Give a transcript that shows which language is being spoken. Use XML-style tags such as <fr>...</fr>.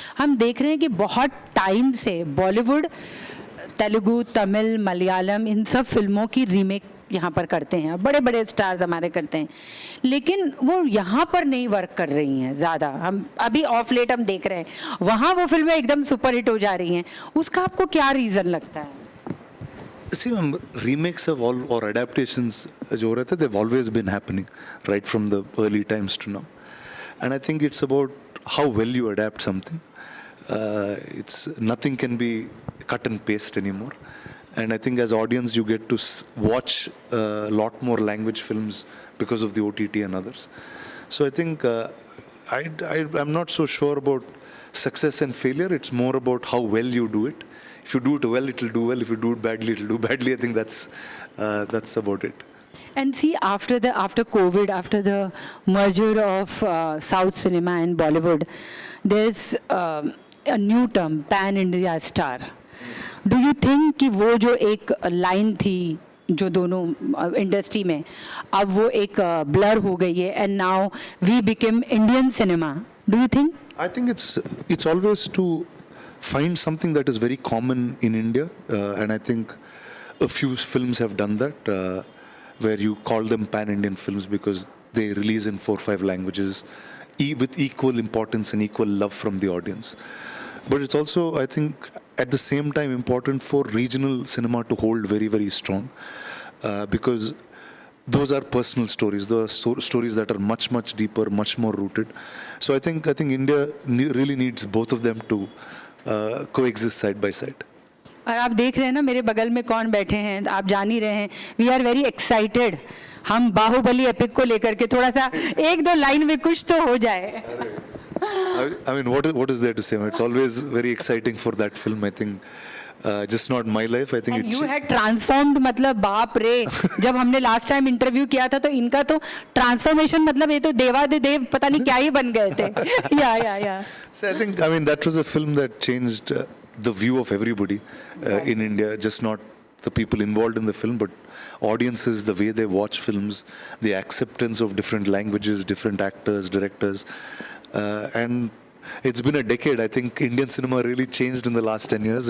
<hi>हम देख रहे हैं कि बहुत टाइम से बॉलीवुड, तेलुगु, तमिल, मलयालम, इन सब फिल्मों की रीमेक यहाँ पर करते हैं, बड़े बड़े स्टार्स हमारे करते हैं, लेकिन वो यहाँ पर नहीं वर्क कर रही हैं ज़्यादा. हम अभी ऑफ लेट हम देख रहे हैं वहाँ वो फिल्में एकदम सुपर हिट हो जा रही हैं. उसका आपको क्या रीज़न लगता है?</hi> <en>See, remakes have all or adaptations</en> <hi>जो रहते,</hi> <en>they've always been happening right from the early times to now, and I think it's about how well you adapt something. It's nothing can be cut and paste anymore, and I think as audience you get to watch a lot more language films because of the OTT and others. So I think I'm not so sure about success and failure. It's more about how well you do it. If you do it well, it'll do well. If you do it badly, it'll do badly. I think that's about it. And see, after COVID, after the merger of South cinema and Bollywood, there's a new term, pan India star. Do you think</en> <hi>कि वो जो एक line थी जो दोनों industry में, अब वो एक ब्लर हो गई है,</hi> <en>and now we became Indian cinema? Do you think? I think it's always to find something that is very common in India, and I think a few films have done that, where you call them pan-Indian films because they release in 4 or 5 languages with equal importance and equal love from the audience. But it's also, I think, at the same time important for regional cinema to hold very, very strong, because those are personal stories. Those are stories that are much, much deeper, much more rooted. So I think India really needs both of them to coexist side by side.</en> <hi>और आप देख रहे हैं ना मेरे बगल में कौन बैठे हैं, आप जान ही रहे हैं.</hi> <en>We are very excited.</en> <hi>हम बाहुबली एपिक को लेकर के थोड़ा सा एक दो लाइन में कुछ तो हो जाए.</hi> <en>I mean, what is there to say? It's always very exciting for that film. I think just not my life. I think And you had transformed,</en> <hi>मतलब बाप रे. जब हमने लास्ट टाइम इंटरव्यू किया था तो इनका तो ट्रांसफॉर्मेशन मतलब ये तो देवादिदेव पता नहीं क्या ही बन गए थे. या</hi> <en>So I mean, that was a film that changed the view of everybody in India, just not the people involved in the film, but audiences, the way they watch films, the acceptance of different languages, different actors, directors. And it's been a decade. I think Indian cinema really changed in the last 10 years.</en>